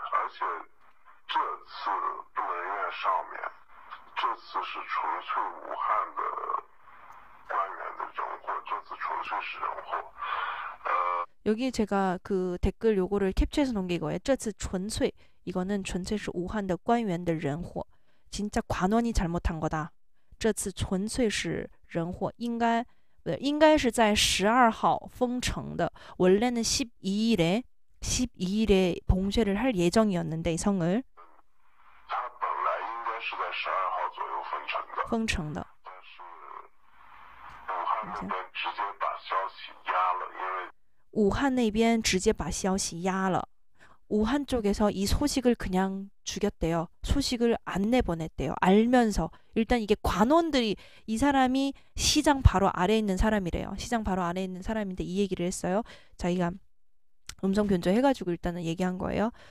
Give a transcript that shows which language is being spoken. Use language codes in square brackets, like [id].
[zh] 且这次不能怨上面，这次是纯粹武汉的官员的人祸，这次纯粹是人祸。 [ko] 여기 제가 그 댓글 요거를 캡처해서 놓은 게 이거예요. [zh] 这次纯粹 [ko] 이거는 [zh] 纯粹是武汉的官员的人祸. [ko] 진짜 관원이 잘못한 거다. [zh] 这次纯粹是人祸.应该是在12号封城的. [ko] 원래는 12일에 봉쇄를 할 예정이었는데 이 성을 [zh] 他本来应该是在12号左右封城的. 但是武汉那边直接把消息压了，因为 우한 那边直接把消息压了. [ko] 우한 쪽에서 이 소식을 그냥 죽였대요. 소식을 안 내보냈대요. 알면서. 일단 이게 관원들이, 이 사람이 시장 바로 아래에 있는 사람이래요. 시장 바로 아래에 있는 사람인데 이 얘기를 했어요. 자기가 음성 변조해가지고 일단은 얘기한 거예요.